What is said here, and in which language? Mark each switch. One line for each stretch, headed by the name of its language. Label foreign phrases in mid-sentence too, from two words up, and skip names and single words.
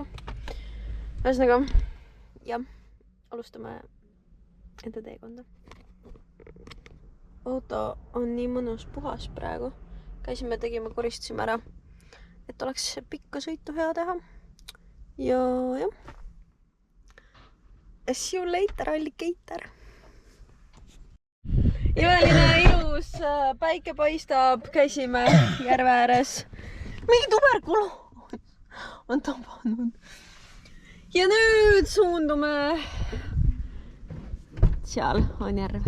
Estonian: Ühesõnaga, jah, alustame enda teekonda. Auto on nii mõnus puhas praegu. Käisime, tegime, koristasime ära, et oleks pikka sõitu hea teha. Ja jah.
English: See you later, alligator.
Estonian: Imeline ilus, päike paistab, käisime järve ääres. Mingi tuberkuloos on tabanud. Ja nüüd suundume. Seal on järv.